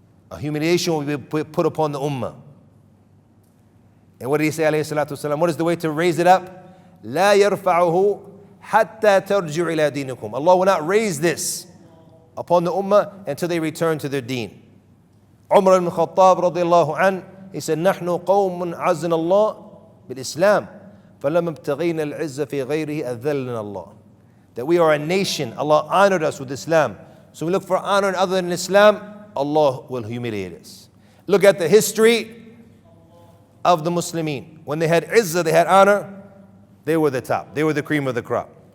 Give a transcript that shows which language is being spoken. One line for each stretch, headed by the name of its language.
English: A humiliation will be put upon the ummah. And what did he say alayhi salatu wasalam? What is the way to raise it up?
Arabic: La yarfa'uhu hatta tarji'u ila dinikum.
English: Allah will not raise this upon the ummah until they return to their deen.
Arabic: Umar ibn Khattab radiallahu an, he said, نحن قوم عزنا الله بالإسلام فلما ابتغينا العزة في غيره أذلنا الله.
English: That we are a nation, Allah honored us with Islam. So we look for honor other than Islam, Allah will humiliate us. Look at the history of the Muslimin. When they had izzah, they had honor, they were the top. They were the cream of the crop.